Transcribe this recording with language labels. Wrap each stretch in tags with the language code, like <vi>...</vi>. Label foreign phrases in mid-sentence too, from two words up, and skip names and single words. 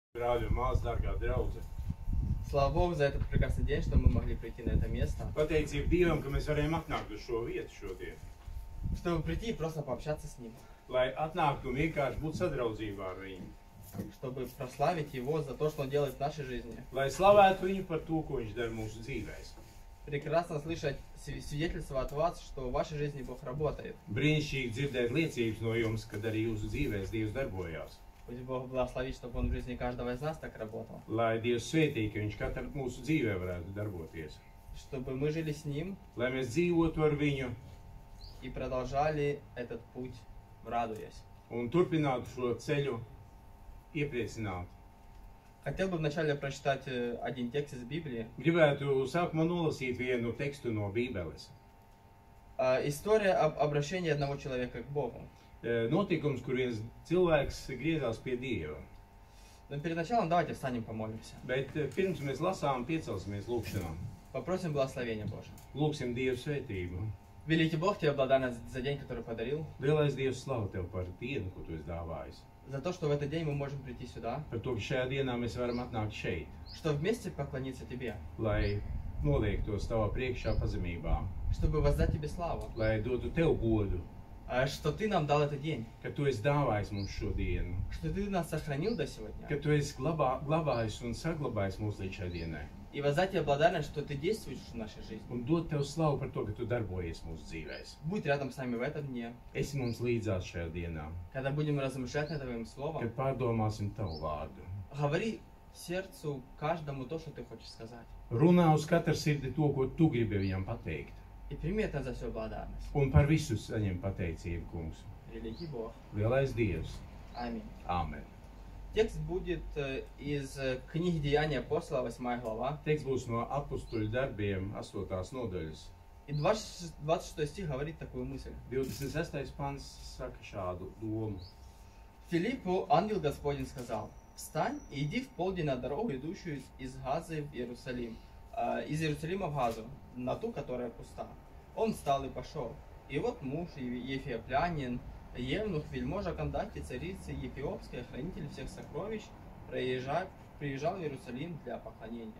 <lv>Brāļi un māsas, dārgā draudze.</lv> <ru>Слава Богу за этот прекрасный день, что мы могли прийти на это место.</ru> <lv>Pateicība Dievam, ka mēs varējām atnākt uz šo vietu šodien.</lv> <ru>Чтобы прийти и просто пообщаться с Ним.</ru> <lv>Lai atnāktu un vienkārši būtu sadraudzībā ar viņu.</lv> <ru>Чтобы прославить Его за то, что Он делает в нашей жизни.</ru> <lv>Lai slavētu viņu par to, ko viņš dara mūsu dzīvēs.</lv> <ru>Прекрасно слышать свидетельство от вас, что в вашей жизни Бог работает.</ru> <lv>Brīnišķīgi dzirdēt liecības no jums, kad arī jūsu dzīvēs Dievs darbojās.</lv> <ru>Пусть Бог благословит, чтобы Он в жизни каждого из нас так работал.</ru> <lv>Lai Dievs svētī, ka viņš katru mūsu dzīvē varētu darboties.</lv> <ru>Чтобы мы жили с Ним</ru> <lv>Lai mēs dzīvotu ar viņu</lv> <ru>и продолжали этот путь, радуясь.</ru> <lv>un turpinātu šo ceļu iepriecināt.</lv> <ru>Хотел бы вначале прочитать один текст из Библии.</ru> <lv>Gribētu sākumā nolasīt vienu tekstu no Bībeles.</lv> <ru>История об обращении одного человека к Богу.</ru> <lv>Notikums, kur viens cilvēks griezās pie Dieva.</lv> <ru>Но перед началом давайте встанем, помолимся.</ru> <lv>Bet pirms mēs lasām, piecelsimies lūkšanām.</lv> <ru>Попросим благословения Божьего.</ru> <lv>Lūksim Dievu svētību.</lv> <ru>Великий Бог, тебе благодарность за день, который подарил.</ru> <lv>Lielais Dievs, slavu Tev par dienu, ko Tu esi dāvājis.</lv> <ru>За то, что в этот день мы можем прийти сюда.</ru> <lv>Par to, ka šajā dienā mēs varam atnākt šeit,</lv> <ru>Что вместе поклониться Тебе.</ru> <lv>lai noliektos Tavā priekšā pazemībā,</lv> <ru>Чтобы воздать Тебе славу.</ru> <lv>lai dotu Tev godu,</lv> <ru>Что Ты нам дал этот день.</ru> <lv>ka Tu esi dāvājis mums šo dienu,</lv> <ru>Что Ты нас сохранил до сегодня.</ru> <lv>ka Tu esi glabājis un saglabājis mūs līdz šai dienai.</lv> <ru>И воздать Тебе благодарность, что Ты действуешь в нашей жизни.</ru> <lv>Un dot Tev slavu par to, ka Tu darbojies mūsu dzīvēs.</lv> <ru>Будь рядом с нами в этом дне.</ru> <lv>Esi mums līdzās šajā dienā,</lv> <ru>Когда будем размышлять над Твоим Словом.</ru> <lv>kad pārdomāsim Tavu vārdu.</lv> <ru>Говори сердцу каждому то, что Ты хочешь сказать.</ru> <lv>Runā uz katru sirdi to, ko Tu gribi viņam pateikt.</lv> <ru>И прими это за все благодарность.</ru> <lv>Un par visu saņem pateicību, kungs.</lv> <ru>Великий Бог.</ru> <lv>Lielais Dievs.</lv> <ru>Аминь.</ru> <lv>Āmen.</lv> <ru>Текст будет из книги Деяния апостола, 8 глава.</ru> <lv>Teksts būs no Apustuļu darbiem 8. nodaļas.</lv> <ru>И 26 стих говорит такую мысль.</ru> <lv>26. pants saka šādu domu.</lv> <ru>Филиппу ангел Господень сказал: «Встань и иди в полдень на дорогу, идущую из Газы в Иерусалим, из Иерусалима в Газу, на ту, которая пуста». Он встал и пошел. И вот муж ефиоплянин, евнух, вельможа Кандахи, царицы Ефиопской, хранитель всех сокровищ, приезжал в Иерусалим для поклонения.</ru>